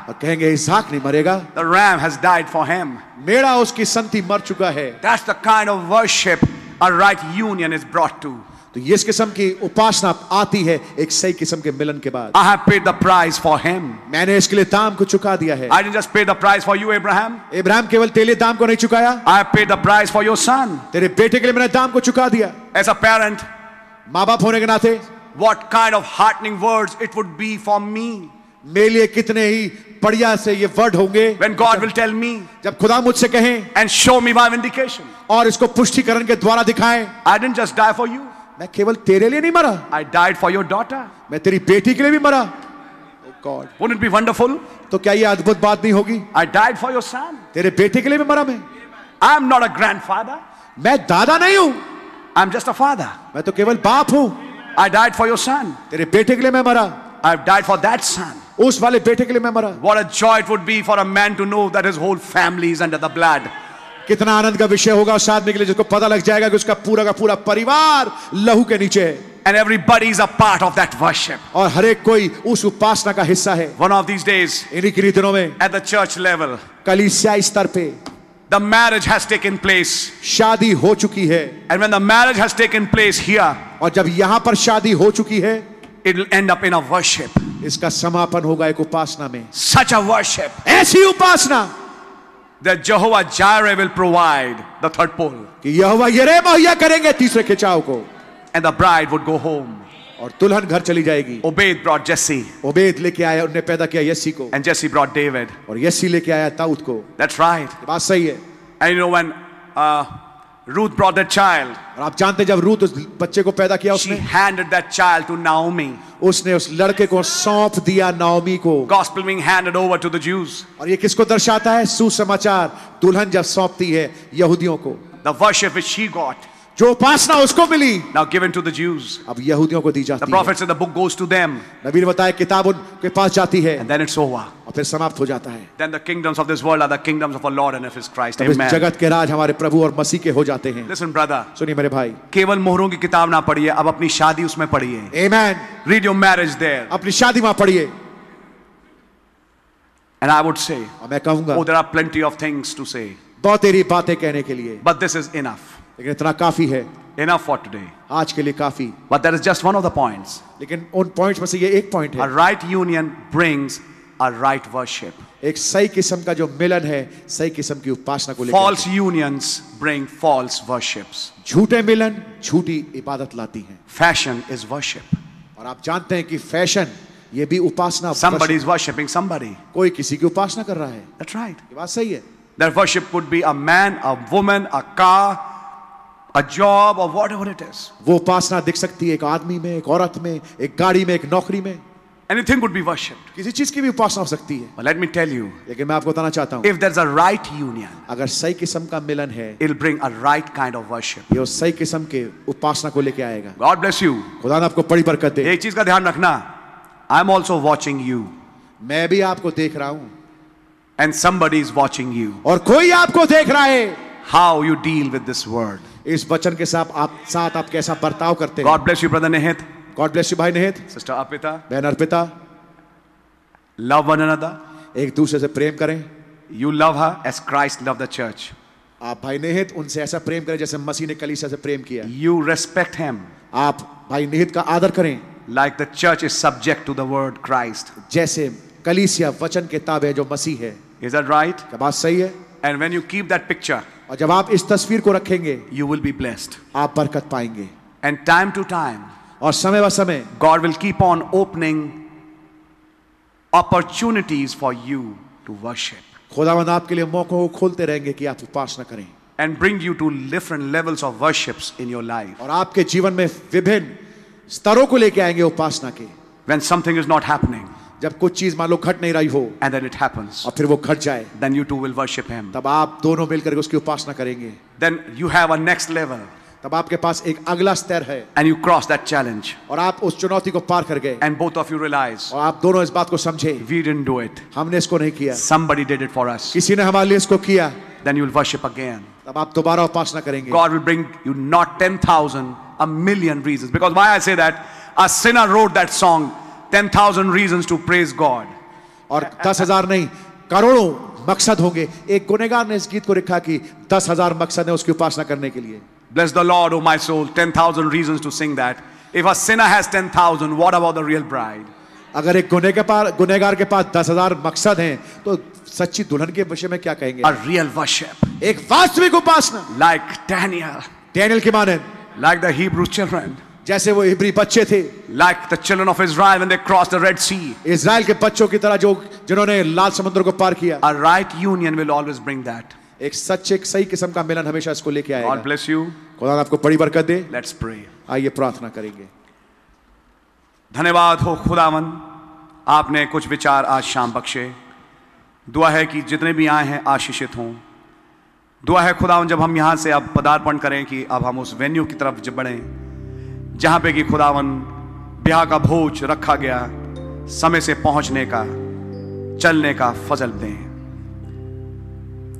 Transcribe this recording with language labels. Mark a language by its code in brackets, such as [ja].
[hi] और कहेंगे इसहाक नहीं मरेगा। [en] The ram has died for him. [hi] मेढ़ा उसकी संति मर चुका है। [en] That's the kind of worship a right union is brought to. [hi] तो ये इस किस्म की उपासना आती है एक सही किस्म के मिलन के बाद। [en] I have paid the price for him. [hi] मैंने इसके लिए दाम को चुका दिया है। [en] I didn't just pay the price for you, Abraham. [hi] Ibrahim केवल तेरे लिए दाम को नहीं चुकाया। [en] I have paid the price for your son. [hi] तेरे बेटे के लिए मैंने दाम को चुका दिया। [en] As a parent, [hi] माँ बाप होने के नाते [en] what kind of heartening words it would be for me. [hi] मेरे लिए कितने ही बढ़िया से ये वर्ड होंगे [en] when God will tell me [hi] जब खुदा मुझसे कहें [en] and show me by vindication. [hi] और इसको पुष्टिकरण के द्वारा दिखाएं। [en] I didn't just die for you. [hi] मैं केवल तेरे लिए नहीं मरा। [en] I died for your daughter. [hi] मैं तेरी बेटी के लिए भी मरा। [en] Oh God. Wouldn't it be wonderful? [hi] तो क्या ये अद्भुत बात नहीं होगी? [en] I died for your son. [hi] तेरे बेटे के लिए भी मरा मैं। [en] I'm not a grandfather. [hi] मैं दादा नहीं हूं। [en] I'm just a father. [hi] मैं तो केवल बाप हूं। [en] I died for your son. [hi] तेरे बेटे के लिए मैं मरा। [en] I've died for that son. [hi] उस वाले बेटे के लिए मैं मरा। [en] What a joy it would be for a man to know that his whole family is under the blood. [hi] कितना आनंद का विषय होगा उस आदमी के लिए जिसको पता लग जाएगा कि उसका पूरा का पूरा परिवार लहू के नीचे है। [en] And everybody is a part of that worship. [hi] और हर एक कोई उस उपासना का हिस्सा है। [en] One of these days, [hi] इन्हीं के दिनों में [en] at the church level, [hi] कलीसिया स्तर पे [en] the marriage has taken place. [hi] शादी हो चुकी है। [en] And when the marriage has taken place here, [hi] और जब यहाँ पर शादी हो चुकी है [en] it will end up in a worship. [hi] इसका समापन होगा एक उपासना में। [en] Such a worship [hi] ऐसी उपासना [en] that Jehovah Jireh will provide the third pole. [hi] कि यहोवा यिरे मुहैया करेंगे तीसरे खिंचाव को। [en] And the bride would go home. [hi] और दुल्हन घर चली जाएगी। [en] Obed brought Jesse. [hi] ओबेद लेके आया उन्हें पैदा किया यस्सी को। [en] And Jesse brought David. [hi] और यस्सी लेके आया दाऊद को। [en] That's right. [hi] बात सही है। [en] And you know when Ruth brought that child, [hi] और आप जानते जब रूत उस बच्चे को पैदा किया [en] she [hi] उसने [en] handed that child to Naomi. [hi] उसने उस लड़के को सौंप दिया नाओमी को। [en] Gospel being handed over to the Jews. [hi] और ये किसको दर्शाता है? सुसमाचार दुल्हन जब सौंपती है यहूदियों को। [en] The worship which she got, [hi] जो उपासना उसको मिली [en] now given to the Jews. [hi] अब यहूदियों को दी [en] The [hi] जाती है। [en] prophet said the book goes to them. [hi] नबी ने बताया किताब उनके पास जाती है [en] And then it's over. [hi] और फिर समाप्त हो जाता है। [en] Then the kingdoms of this world are the kingdoms of our Lord and of His Christ. [hi] तब इस [en] Amen. [hi] जगत के राज हमारे प्रभु और मसीह के हो जाते हैं। [en] Listen, brother. [hi] सुनिए मेरे भाई। केवल मोहरों की किताब ना पढ़िए, अब अपनी शादी उसमें पढ़िए. आमेन। [en] Read your marriage there. [hi] अपनी शादी वहां पढ़िए। [en] And I would say, [hi] और मैं कहूंगा [en] oh, there are plenty of things to say. [hi] बहुत तेरी बातें कहने के लिए, [en] But this is enough. [hi] लेकिन इतना काफी है। [en] Enough for today. [hi] आज के लिए काफी। [en] But that is just one of the points. [hi] लेकिन उन पॉइंट्स में से ये एक पॉइंट [en] A [hi] है। [en] right union brings a right worship. [hi] एक सही किस्म का जो मिलन है, सही किस्म की उपासना को लेकर। [en] False unions bring false worships. [hi] झूठे मिलन झूठी इबादत लाती हैं। [en] Fashion is worship. [hi] और आप जानते हैं कि फैशन ये भी उपासना। [en] Somebody is worshipping somebody. [hi] कोई किसी की उपासना कर रहा है। [en] That's right. [hi] ये बात सही है। [en] That worship could be a man, a woman, a car, a job, or whatever it is. [hi] वो उपासना दिख सकती है एक आदमी में, एक औरत में, एक गाड़ी में, एक नौकरी में. [en] Anything could be worshipped. [hi] किसी चीज की भी उपासना हो सकती है. [en] But let me tell you, [hi] लेकिन मैं आपको बताना चाहता हूँ, [en] if there's a right union, [hi] अगर सही किस्म का मिलन है, [en] it'll bring a right kind of worship. [hi] ये उस सही किस्म के उपासना को लेके आएगा. [en] God bless you. [hi] खुदा ने आपको बड़ी बरकत दे. एक चीज का ध्यान रखना, [en] I'm also watching you. [hi] मैं भी आपको देख रहा हूँ. [en] And somebody is watching you. [hi] और कोई आपको देख रहा है. [en] How you deal with this word. [hi] इस वचन के साथ आप कैसा बर्ताव करते हैं. [en] God bless you, brother Nihit. God bless you, भाई Nihit. Sister Arpita. [hi] बहन अर्पिता. [en] Love one another. [hi] एक दूसरे से प्रेम करें. [en] You love her as Christ loved the church. [hi] आप भाई निहित उनसे ऐसा प्रेम करें जैसे मसीह ने कलीसिया से प्रेम किया. [en] You respect him. [hi] आप भाई निहित का आदर करें. [en] Like the church is subject to the word Christ. [hi] जैसे कलीसिया वचन के ताबे जो मसीह है. [en] Is that right? [hi] क्या बात सही है? [en] And when you keep that picture, [hi] और जब आप इस तस्वीर को रखेंगे, [en] you will be blessed. [hi] आप बरकत पाएंगे. [en] And time to time, [hi] और समय व समय [en] God will keep on opening opportunities for you to worship. [hi] खुदावंद आपके लिए मौकों को खोलते रहेंगे कि आप उपासना करें. [en] And bring you to different levels of worships in your life. [hi] और आपके जीवन में विभिन्न स्तरों को लेके आएंगे उपासना के. [en] When something is not happening, [hi] जब कुछ चीज मान लो घट नहीं रही हो, [en] and then it happens, [hi] और फिर वो घट जाए, [en] then you too will worship him. [hi] तब आप दोनों मिलकर के उसकी उपासना करेंगे. [en] Then you have a next level. [hi] तब आपके पास एक अगला स्तर है. [en] And you cross that challenge. [hi] और आप उस चुनौती को पार कर गए. [en] And both of you realize, [hi] और आप दोनों इस बात को समझे, [en] we didn't do it. [hi] हमने इसको नहीं किया. [en] Somebody did it for us. [hi] किसी ने हमारे लिए इसको किया. [en] Then you will worship again. [hi] तब आप दोबारा उपासना करेंगे. [en] God will bring you not 10,000, a million reasons. Because why I say that? A sinner wrote that song, 10,000 reasons to praise God. [hi] और 10,000 नहीं, करोड़ों मकसद होंगे. एक गुनहगार ने इस गीत को लिखा कि 10,000 मकसद है उसकी उपासना करने के लिए. [en] Bless the Lord, O my soul. 10,000 reasons to sing that. If a sinner has 10,000, what about the real bride? [hi] अगर एक गुनहगार के पास 10,000 मकसद हैं, तो सच्ची दुल्हन के विषय में क्या कहेंगे? [en] A real worship. [hi] एक वास्तविक उपासना. [en] Like Daniel. [hi] डैनियल के माने. [en] Like the Hebrew children. [hi] जैसे वो इब्री बच्चे थे. [en] Like the children of Israel when they crossed the Red Sea. [hi] Israel के बच्चों की तरह जिन्होंने लाल समुद्र को पार किया. [en] A right union will always bring that. [hi] एक सही किस्म का मिलन हमेशा इसको लेके आएगा. [en] God bless you. [hi] खुदा आपको बड़ी बरकत दे. [en] Let's pray. [hi] आइए प्रार्थना करेंगे. धन्यवाद हो खुदावन, आपने कुछ विचार आज शाम बख्शे. दुआ है कि जितने भी आए हैं आशीषित हों. दुआ है खुदावन जब हम यहाँ से अब पदार्पण करें कि अब हम उस वेन्यू की तरफ बढ़ें जहाँ पे कि खुदावन ब्याह का भोज रखा गया, समय से पहुँचने का, चलने का फजल दें.